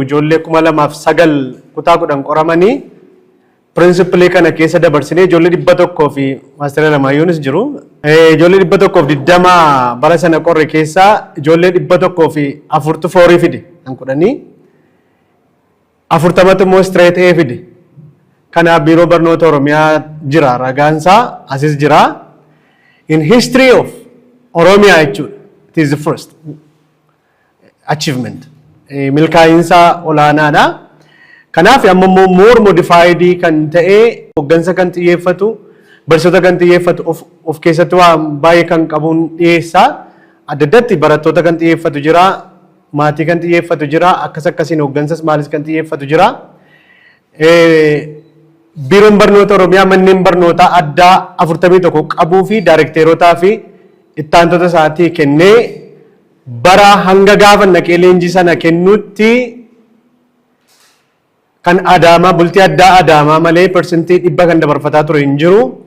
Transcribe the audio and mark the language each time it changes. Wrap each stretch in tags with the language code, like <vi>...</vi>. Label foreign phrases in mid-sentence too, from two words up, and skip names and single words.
<om>Ijoollee 2009 kutaa 10 qoramanii principally kana keessa dabarsinee ijoollee 100 fi maastera Lamaayyoonis jiru. Ijoollee 120 bara sana qorre keessaa ijoollee 144 fide kan kudhanii 40 immoo straight A fide. Kanaaf biiroo barnoota Oromiyaa jira, ragaansaa asis jira.</om> <en>In history of Oromiyaa jechuudha, it is the first achievement.</en> <om>Milkaa'insa olaanaadha. Kanaaf amma</om> <en>more modified</en> <om>kan ta'e hoggansa kan xiyyeeffatu, barsiisota kan xiyyeeffatu of keessatti waan baay'ee kan qabuun dhiyeessa. Adda addatti barattoota kan xiyyeeffatu jira, maatii kan xiyyeeffatu jira, akkasiin hoggansas maalis kan xiyyeeffatu jira. Biiroon barnoota Oromiyaa manneen barnootaa addaa 41 qabuu fi daarekteerotaa fi ittaantota isaatii kennee bara hanga gaafa naqee leenjii sana kennutti kan Adaamaa bultii addaa Adaamaa malee persentii 100 kan dabarfataa ture hin jiru.</om>